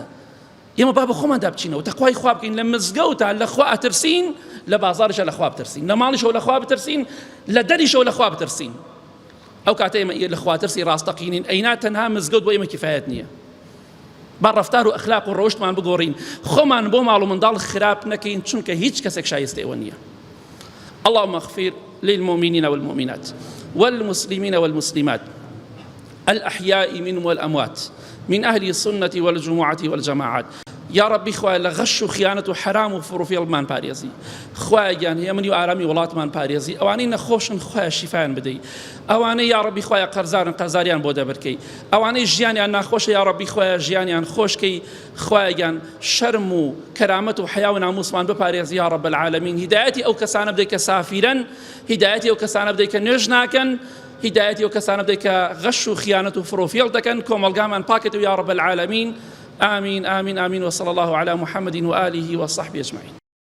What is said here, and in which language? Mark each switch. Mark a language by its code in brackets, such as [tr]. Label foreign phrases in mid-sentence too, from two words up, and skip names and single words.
[ckb] ئێمە با بە خۆماندا بچینەوە، تەقوای خوا بکەین، لە مزگەوتە لەخوا ئەترسین، لە بازاڕیشە لەخوا بترسین، لە ماڵیشەوە لەخوا بترسین، لە دەریشەوە لەخوا بترسین. ئەو کاتە ئێمە لەخوا ترسی ڕاستەقینین، ئەینا تەنها مزگەوت بۆ ئێمە کفایەت نییە. با ڕەفتار و ئەخلاق و ڕۆیشتمان بگۆڕین، خۆمان بۆ ماڵ و منداڵ خراپ نەکەین، چونکە هیچ کەسێک شایستە ئێوە نییە. [ar] اللهم اغفر للمؤمنين والمؤمنات والمسلمين والمسلمات الأحياء منهم والأموات من أهل السنة والجمعة والجماعات. يا ربي [ckb] خوای لە غەش و خیانەت و حرام و فڕوفێڵمان پارێزی. خوایان هێمنی و ئارامی وڵاتمان پارێزی. ئەوانەی نەخۆشن خوای شیفایان بدەی. ئەوانەی [ar] یا ربی [ckb] خوای قەرزارن قەرزاریان بۆ دەبرکەی. ئەوانەی ژیانیان ناخۆشە [ar] یا ربی [ckb] خوای ژیانیان خۆشکەی. خوایان شەرم و کەرامەت و حیا و ناموسمان بپارێزی [ar] یا رب العالمین. [ckb] هیدایەتی ئەو کەسانە بدەی کە سافیرن، هیدایەتی ئەو کەسانە بدەی کە نوێژ ناکەن، هیدایەتی ئەو کەسانە بدەی کە غەش و خیانەت و فڕوفێڵ دەکەن. کۆمەڵگامان پاکێت و [ar] یا رب العالمین. آمين آمين آمين وصلى الله على محمد وآله وصحبه أجمعين.